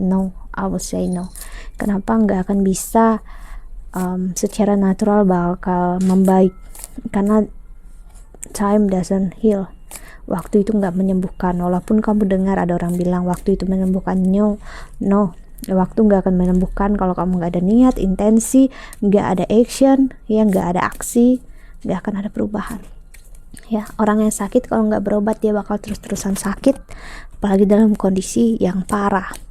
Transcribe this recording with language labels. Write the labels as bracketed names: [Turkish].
[English] No, I will say no. [Indonesian] Kenapa nggak akan bisa secara natural bakal membaik? [English] Karena time doesn't heal. [Indonesian] Waktu itu nggak menyembuhkan. Walaupun kamu dengar ada orang bilang waktu itu menyembuhkan, no. Waktu nggak akan menyembuhkan kalau kamu nggak ada niat, intensi, nggak ada action, ya nggak ada aksi, nggak akan ada perubahan. Ya, orang yang sakit kalau nggak berobat dia bakal terus-terusan sakit, apalagi dalam kondisi yang parah.